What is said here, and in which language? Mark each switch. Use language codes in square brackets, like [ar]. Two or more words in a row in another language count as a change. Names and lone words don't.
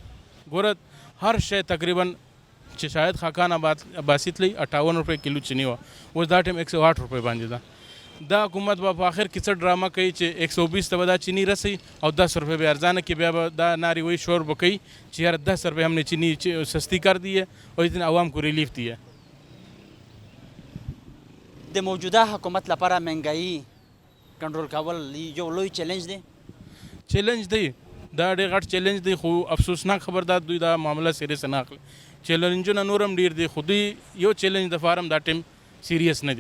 [ps] ګوره هر شی تقریبا چې شاید خاقان عباسی تلی 58 روپۍ کیلو چینی وه، اوس دا ټایم 108 روپۍ باندې ده. دا حکومت به په آخر کې څه ډرامه کوي چې 120 ته به دا چینی رسي او 10 روپۍ به ارزانه کې، بیا به دا ناری وی شور به کوي چې یار 10 روپۍ [ur] ہم نے چینی سستی کر دی ہے اور اتنے عوام کو ریلیف دی ہے. [ps] د موجوده حکومت لپاره منګایي کنټرول کول یو لوی چیلنج دی. چیلنج دی، دا ډېر غټ چیلنج دی، خو افسوسناک خبر دا دوی دا معامله سیریس نه اخلي. چیلنجونه نور هم ډېر دي خو دوی یو چیلنج د فارم دا ټیم سیریس نه دي.